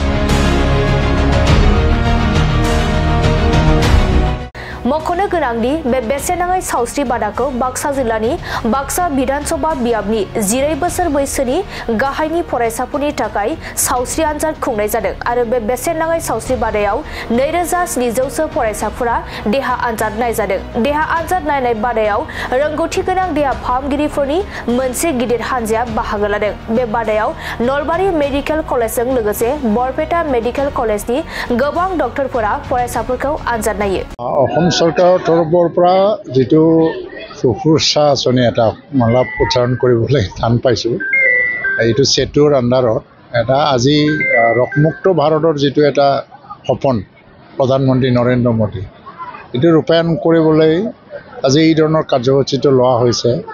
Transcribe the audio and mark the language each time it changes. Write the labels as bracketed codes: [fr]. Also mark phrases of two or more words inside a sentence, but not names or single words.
[brx] मख'नो गोनांदि बे बेसेन नाङै सावस्रि बादाखौ बाक्सा जिल्लानि बाक्सा विधानसभा बियाबनि 12 बोसोर बैसोनि गाहायनि फरायसाफोरनि थाखाय सावस्रि आनजाद खुंनाय जादों आरो बे बेसेन नाङै सावस्रि बादायाव 2700 फरायसाफोरा देहा आनजाद नायजादों। देहा आनजाद नायनाय बादायाव रोंगौथि गोनां देहा फाहामगिरिफोरनि मोनसे गिदिर हानजाया बाहागो लादों। बे बादायाव नलबारि मेडिकेल कलेजजों लोगोसे बरपेटा मेडिकेल कलेजनि गोबां डक्टरफोरा फरायसाफोरखौ आनजाद नायो। [as] सरकाৰৰ তৰফৰ পৰা যেটো শুশ্ৰূষা আঁচনি এটা মালাপ উচ্চাৰণ কৰিবলৈ টান পাইছোঁ। এইটো সেতুৰ আণ্ডাৰত এটা আজি ৰোগমুক্ত ভাৰতৰ যেটো এটা সপোন প্ৰধানমন্ত্ৰী নৰেন্দ্ৰ মোদী এইটো ৰূপায়ণ কৰিবলৈ আজি এই ধৰণৰ কাৰ্যসূচীটো লোৱা হৈছে।